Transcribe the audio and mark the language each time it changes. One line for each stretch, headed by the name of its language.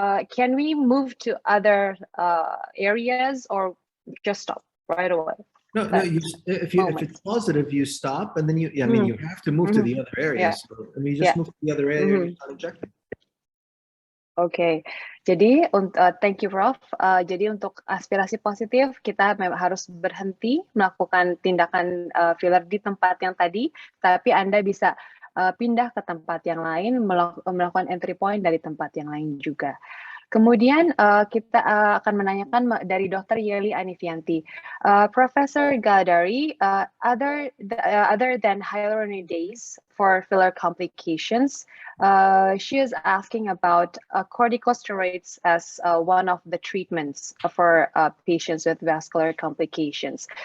English: Can we move to other areas or just stop right away? No. If it's positive, you stop, and then you have to move to the other areas. Yeah. So, you just move to the other area and start injecting.
Indonesian: Oke, jadi
English: thank you,
Indonesian: Prof. Jadi untuk aspirasi positif kita harus berhenti melakukan tindakan filler di tempat yang tadi, tapi Anda bisa pindah ke tempat yang lain, melakukan entry point dari tempat yang lain juga. Kemudian kita akan menanyakan dari Dr. Yeli Anifianti.
English: Professor Galadari, other than hyaluronidase for filler complications, she is asking about corticosteroids as one of the treatments for patients with vascular complications.